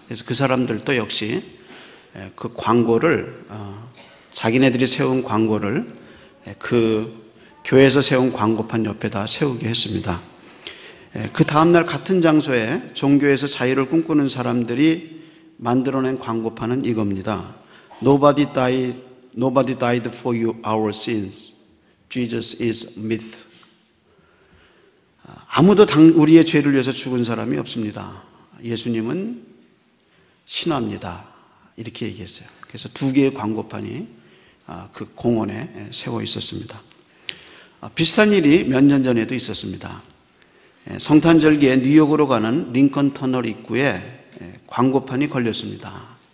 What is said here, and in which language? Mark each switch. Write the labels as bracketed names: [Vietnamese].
[Korean] 그래서 그 사람들도 역시 그 광고를 자기네들이 세운 광고를 그 교회에서 세운 광고판 옆에다 세우게 했습니다. 그 다음날 같은 장소에 종교에서 자유를 꿈꾸는 사람들이 만들어낸 광고판은 이겁니다. [English] Nobody died for our sins. Jesus is myth. [Korean] 아무도 우리의 죄를 위해서 죽은 사람이 없습니다. 예수님은 신화입니다. 이렇게 얘기했어요. 그래서 두 개의 광고판이 그 공원에 세워 있었습니다. 비슷한 일이 몇 년 전에도 있었습니다. 성탄절기에 뉴욕으로 가는 링컨 터널 입구에 광고판이 걸렸습니다.